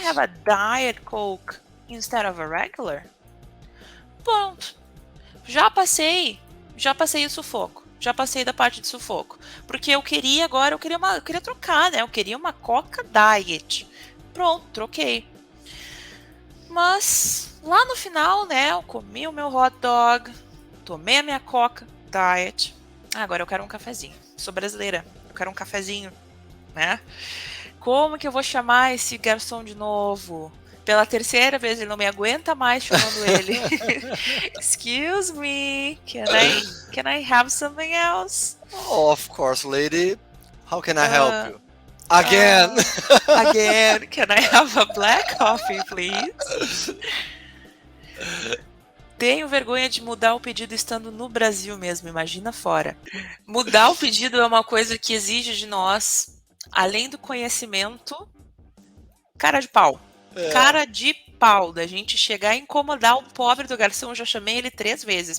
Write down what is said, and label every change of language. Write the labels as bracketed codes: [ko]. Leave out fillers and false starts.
[en] I have a Diet Coke instead of a regular? [pt] Pronto. Já passei o sufoco. Já passei da parte de sufoco. Porque eu queria trocar, né? Eu queria uma Coca Diet. Pronto, troquei. Mas lá no final, né, eu comi o meu hot dog, tomei a minha Coca Diet. Agora eu quero um cafezinho. Sou brasileira, eu quero um cafezinho, né? Como que eu vou chamar esse garçom de novo? Pela terceira vez, ele não me aguenta mais chamando ele. [en] Excuse me, can I have something else? Oh, of course, lady. How can I help you? Again. Again. Can I have a black coffee, please? [pt] tenho vergonha de mudar o pedido estando no Brasil mesmo, imagina fora. Mudar o pedido é uma coisa que exige de nós, além do conhecimento, cara de pau. Cara de pau, da gente chegar a incomodar o pobre do garçom. Eu já chamei ele 3 vezes.